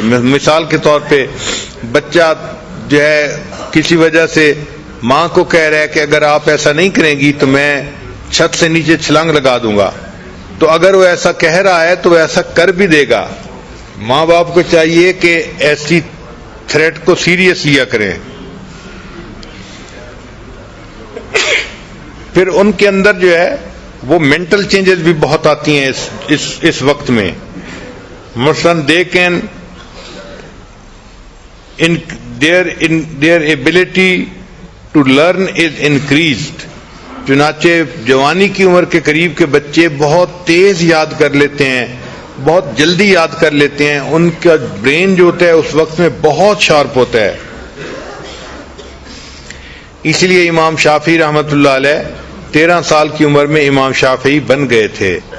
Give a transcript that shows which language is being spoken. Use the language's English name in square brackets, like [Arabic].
[Urdu] مثال کے طور پہ بچہ جو ہے کسی وجہ سے ماں کو کہہ رہا ہے کہ اگر آپ ایسا نہیں کریں گی تو میں چھت سے نیچے چھلانگ لگا دوں گا, تو اگر وہ ایسا کہہ رہا ہے تو وہ ایسا کر بھی دے گا. ماں باپ کو چاہیے کہ ایسی تھریٹ کو سیریس لیا کریں. پھر ان کے اندر جو ہے وہ مینٹل چینجز بھی بہت آتی ہیں اس وقت میں. مثلاً [English] They can their ability to learn is increased. [Urdu] چنانچہ جوانی کی عمر کے قریب کے بچے بہت تیز یاد کر لیتے ہیں, بہت جلدی یاد کر لیتے ہیں. ان کا برین جو ہوتا ہے اس وقت میں بہت شارپ ہوتا ہے. اسی لیے امام شافعی رحمۃ اللہ علیہ 13 سال کی عمر میں امام شافعی بن گئے تھے.